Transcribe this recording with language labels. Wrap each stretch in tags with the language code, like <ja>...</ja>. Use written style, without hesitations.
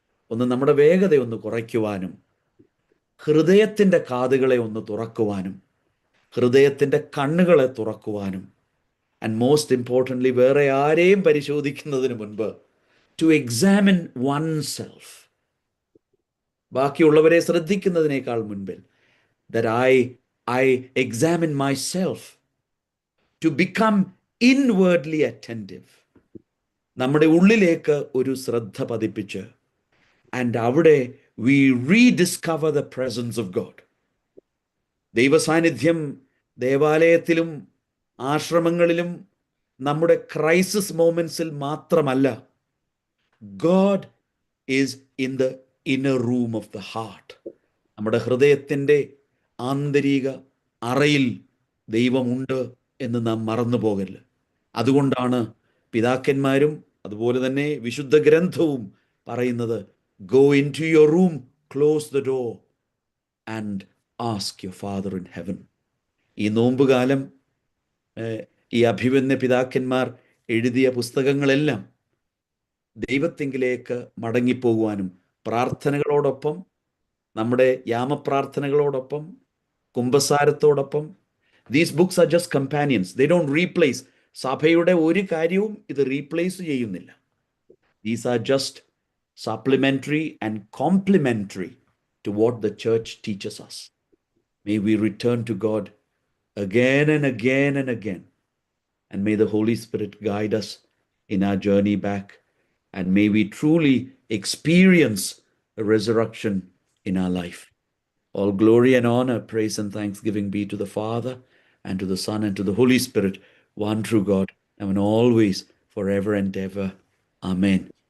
<ml>ഒന്ന് നമ്മുടെ വേഗതയൊന്ന് കുറയ്ക്കുവാനും ഹൃദയത്തിൻ്റെ കാതുകളെ ഒന്ന് തുറക്കുവാനും ഹൃദയത്തിൻ്റെ കണ്ണുകളെ തുറക്കുവാനും</ml> <en>and most importantly,</en> <ml>വേറെ ആരെയും പരിശോധിക്കുന്നതിന് മുൻപ്</ml> <en>to examine oneself.</en> <ml>ബാക്കിയുള്ളവരെ ശ്രദ്ധിക്കുന്നതിനേക്കാൾ മുൻപിൽ</ml> <en>that I examine myself, to become inwardly attentive.</en> <ml>നമ്മുടെ ഉള്ളിലേക്ക് ഒരു ശ്രദ്ധ പതിപ്പിച്ച്</ml> <en>and</en> <ml>അവിടെ</ml> <en>we rediscover the presence of God.</en> <ml>ദൈവസാന്നിധ്യം ദേവാലയത്തിലും ആശ്രമങ്ങളിലും നമ്മുടെ ക്രൈസിസ് മൊമെന്റ്സിൽ മാത്രമല്ല.</ml> <en>God is in the inner room of the heart.</en> <ml>നമ്മുടെ ഹൃദയത്തിൻ്റെ ആന്തരിക അറയിൽ ദൈവമുണ്ട് എന്ന് നാം മറന്നു പോകരുത്. അതുകൊണ്ടാണ് പിതാക്കന്മാരും അതുപോലെ തന്നെ വിശുദ്ധ ഗ്രന്ഥവും പറയുന്നത്,</ml> <en>go into your room, close the door and ask your Father in heaven.</en> <ml>ഈ നോമ്പുകാലം ഈ അഭിമന്യ പിതാക്കന്മാർ എഴുതിയ പുസ്തകങ്ങളെല്ലാം ദൈവത്തിങ്കിലേക്ക് മടങ്ങിപ്പോകുവാനും പ്രാർത്ഥനകളോടൊപ്പം, നമ്മുടെ യാമപ്രാർത്ഥനകളോടൊപ്പം, കുമ്പസാരത്തോടൊപ്പം,</ml> <en>These books are just companions. They don't replace.</en> <ml>സഭയുടെ ഒരു കാര്യവും ഇത് റീപ്ലേസ് ചെയ്യുന്നില്ല.</ml> <en>These are just supplementary and complementary to what the church teaches us. May we return to God again and again and again. And may the Holy Spirit guide us in our journey back. And may we truly experience a resurrection in our life. All glory and honor, praise and thanksgiving be to the Father and to the Son and to the Holy Spirit, one true God, and always, forever and ever. Amen.</en>